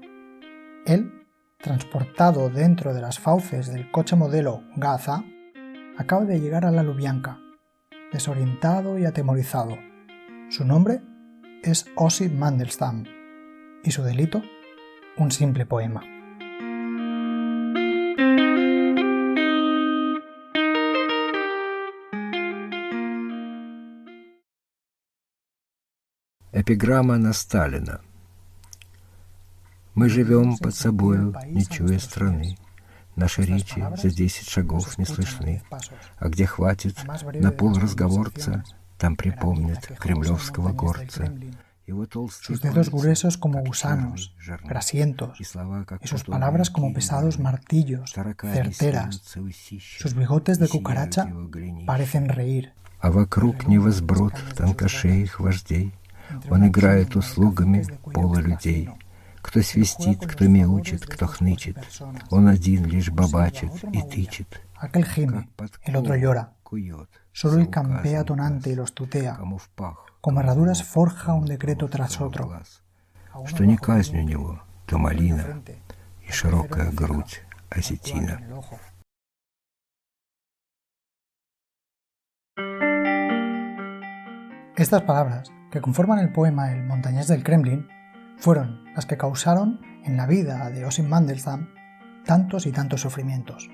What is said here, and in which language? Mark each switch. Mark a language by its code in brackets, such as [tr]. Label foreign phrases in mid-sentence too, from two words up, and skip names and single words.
[es] Él, transportado dentro de las fauces del coche modelo Gaz-A, acaba de llegar a la Lubianka, desorientado y atemorizado. Su nombre es Osip Mandelstam y su delito, un simple poema. [ru] Эпиграмма на Сталина. Мы живем под собою, не чуя страны. Наши речи за 10 шагов не слышны. А где хватит на полразговорца, там припомнят кремлевского горца. [es] Sus dedos gruesos como gusanos, grasientos, y sus palabras como pesados martillos, certeras. Sus bigotes de cucaracha parecen reír. [ru] А вокруг невозброд тонкошеих вождей. Он играет услугами пола людей. Кто свистит, кто мяучит, кто хнычет. Он один лишь бабачит и тычет. [es] Aquel gime, el otro llora. Solo el campea tonante y los tutea. Como herraduras forja un decreto tras otro. [ru] Что не казнь у него, то малина и широкая грудь осетина. [es] Estas palabras, que conforman el poema El montañés del Kremlin, fueron las que causaron en la vida de Osip Mandelstam tantos y tantos sufrimientos.